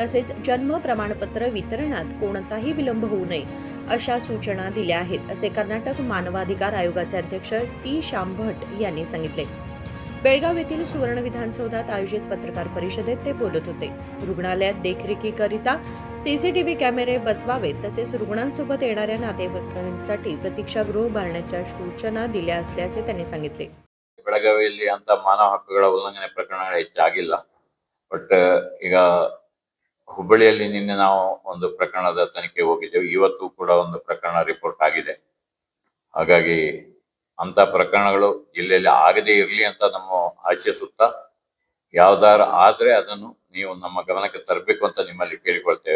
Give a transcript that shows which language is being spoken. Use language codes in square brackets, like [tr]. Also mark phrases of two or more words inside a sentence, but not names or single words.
[mr] तसेच जन्म प्रमाणपत्र वितरणात कोणताही विलंब होऊ नये अशा सूचना दिल्या आहेत, असे कर्नाटक मानवाधिकार आयोगाचे अध्यक्ष टी श्याम भट यांनी सांगितले. बेळगाव येथील सुवर्ण विधानसौधात आयोजित पत्रकार परिषदेत ते बोलत होते. रुग्णालयात देखरेखीकरिता [en] CCTV cameras [mr] बसवावेत, तसेच रुग्णांसोबत येणाऱ्या नातेवाईकांसाठी प्रतीक्षागृह उभारण्याच्या सूचना दिल्या असल्याचे त्यांनी सांगितले. [kn] ಬೆಳಗಾವಿಯಲ್ಲಿ ಅಂತ ಮಾನವ ಹಕ್ಕುಗಳ ಉಲ್ಲಂಘನೆ ಪ್ರಕರಣಗಳು ಹೆಚ್ಚಾಗಿಲ್ಲ. ಬಟ್ ಈಗ ಹುಬ್ಬಳ್ಳಿಯಲ್ಲಿ ನಿನ್ನೆ ನಾವು ಒಂದು ಪ್ರಕರಣದ ತನಿಖೆ ಹೋಗಿದ್ದೇವೆ. ಇವತ್ತು ಕೂಡ ಒಂದು ಪ್ರಕರಣ ರಿಪೋರ್ಟ್ ಆಗಿದೆ. ಹಾಗಾಗಿ ಅಂತ ಪ್ರಕರಣಗಳು ಜಿಲ್ಲೆಯಲ್ಲಿ ಆಗದೇ ಇರಲಿ ಅಂತ ನಮ್ಮ ಆಶಿಸುತ್ತಾ, ಯಾವ್ದಾರು ಆದ್ರೆ ಅದನ್ನು ನೀವು ನಮ್ಮ ಗಮನಕ್ಕೆ ತರಬೇಕು ಅಂತ ನಿಮ್ಮಲ್ಲಿ ಕೇಳಿಕೊಳ್ತೇವೆ.